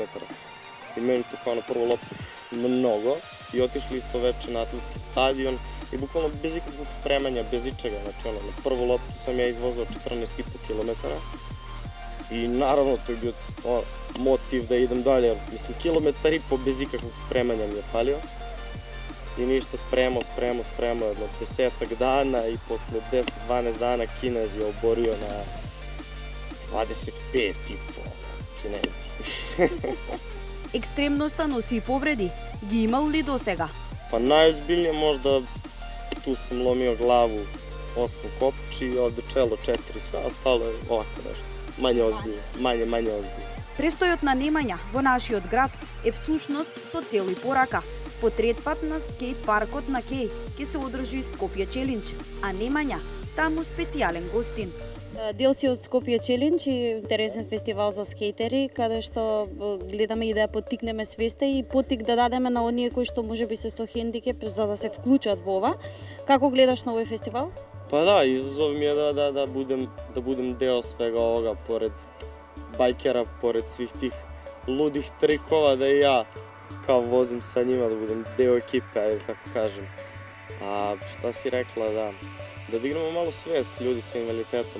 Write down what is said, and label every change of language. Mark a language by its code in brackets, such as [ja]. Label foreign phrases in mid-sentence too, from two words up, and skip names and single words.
[sr] I meni to kao na prvu loptu mnogo i otišli isto veče na atletski stadion i bukvalno bez ikakvog spremanja, bez ičega, znači ono, na prvu loptu sam ja izvozao 14,5 km i naravno to je bio motiv da idem dalje, mislim kilometar i po bez ikakvog spremanja mi je falio i ništa spremao jedno 10 dana i posle 10-12 dana Kinez je oborio na 25,5 Kinezi. [mk] Екстремноста носи и повреди. Ги имал ли до сега? [sr] Pa najozbiljnije možda tu sam lomio glavu 8 kopči, ovde čelo 4, sve ostalo je ovako nešto. Manje ozbiljno, manje ozbiljno. [mk] Престојот на Немања во нашиот град е всушност со цел и порака. По трет пат на скејт паркот на Кеј ќе се одржи Скопје Челендж, а Немања таму специјален гостин. Дел си од Скопје Челендж и интересен фестивал за скейтери, каде што гледаме и да ја поттикнеме свеста и поттик да дадеме на оние кои што можеби се со хендикеп за да се вклучат во ова. Како гледаш на овој фестивал? [sr] Pa da, izazov mi je da budem deo svega ovoga, pored bajkera, pored svih tih ludih trikova, da i ja kao vozim sa njima, da budem deo ekipe, ajde tako kažem. A šta si rekla, da dignemo malo svest ljudi sa invaliditetom.